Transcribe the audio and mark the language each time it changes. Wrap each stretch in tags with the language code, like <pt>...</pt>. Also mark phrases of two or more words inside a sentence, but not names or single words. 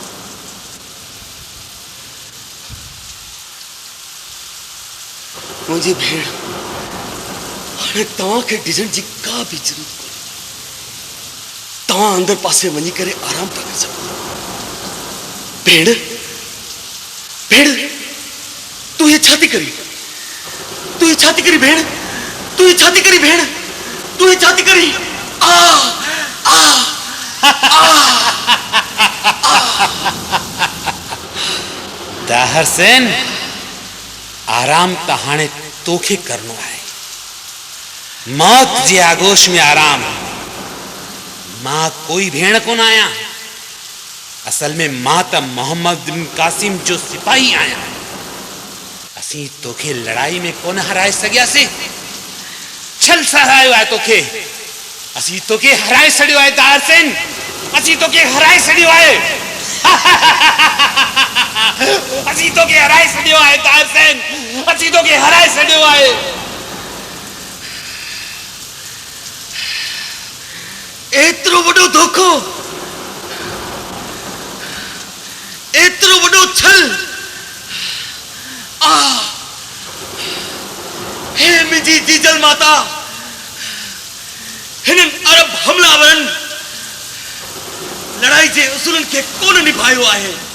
<sd>मुंहिंजी भेण, हाणे तव्हांखे ॾिसण जी का बि ज़रूरत कोन्हे। तव्हां अंदर पासे वञी करे आराम था करे सघो। भेण, भेण, तूं ये छा थी करी? तूं ये छा थी करी भेण? तूं ये छा थी करी भेण? तूं ये छा थी करी? आ आ दाहिर सेन, आराम त हाणे तोखे करणो आहे। मौत जे आगोश में आराम। मां कोई भेण कोन आहियां। असल में मां त मोहम्मद बिन कासिम जो सिपाही आहियां। असीं तोखे लड़ाई में कोन हराए सघियासीं। छल सहायो आहे तोखे। असी तो के हराए सड़ियो आहे दारसेन, असी तो के हराए सड़ियो आहे। असी तो के हराए सड़ियो आहे दारसेन, असी तो के हराए सड़ियो आहे। एतिरो वॾो धोखो, एतिरो वॾो छल, हे मुंहिंजी जीजल माता, हिननि अरब हमलावरनि लड़ाई जे उसूलनि खे कोन निभायो आहे।</sd>